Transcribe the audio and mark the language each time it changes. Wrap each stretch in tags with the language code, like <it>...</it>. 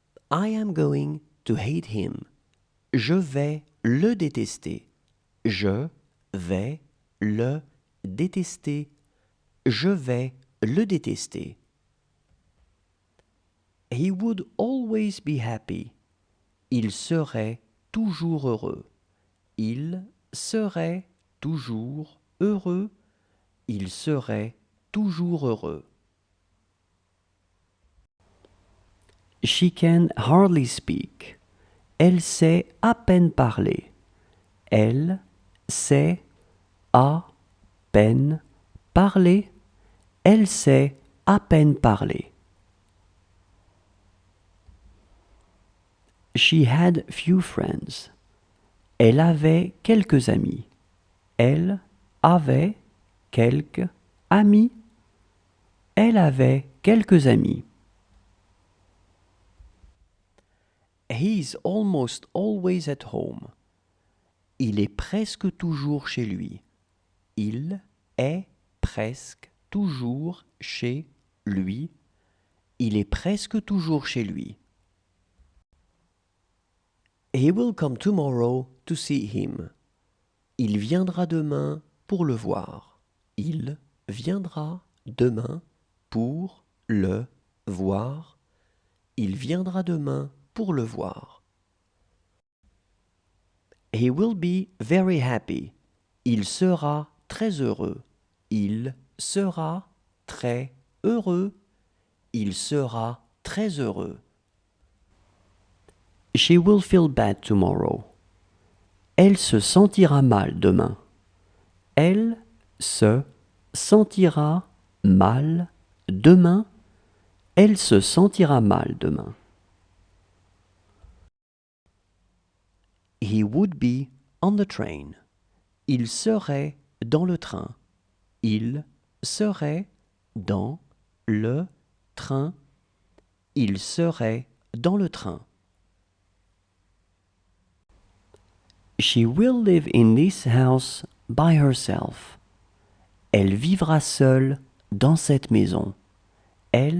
<en>I am going to hate him.</en> <fr>Je vais le détester. Je vais le détester. Je vais le détester.</fr> <en>He would always be happy.</en> <fr>Il serait toujours heureux. Il serait toujours heureux. Il serait toujours heureux.</fr> <en>She can hardly speak.</en> <fr>Elle sait à peine parler. Elle sait à peine parler. Elle sait à peine parler.</fr> <en>She had few friends.</en> <fr>Elle avait quelques amis. Elle avait quelques amis. Elle avait quelques amis.</fr> <en>He is almost always at home.</en> <fr>Il est presque toujours chez lui. Il est presque toujours chez lui. Il est presque toujours chez lui.</fr> <en>He will come tomorrow to see him.</en> <fr>Il viendra demain pour le voir. Il viendra demain pour le voir. Il viendra demain pour le voir.</fr> <en>He will be very happy.</en> <fr>Il sera très heureux. Il sera très heureux. Il sera très heureux.</fr> <en>She will feel bad tomorrow.</en> <fr>Elle se sentira mal demain. Elle se sentira mal demain. Elle se sentira mal demain.</fr> <en>He would be on the train.</en> <fr>Il serait dans le train. Il serait dans le train. Il serait dans le train.</fr> <en>She will live in this house by herself.</en> <fr>Elle vivra seule dans cette maison. Elle vivra seule dans</fr>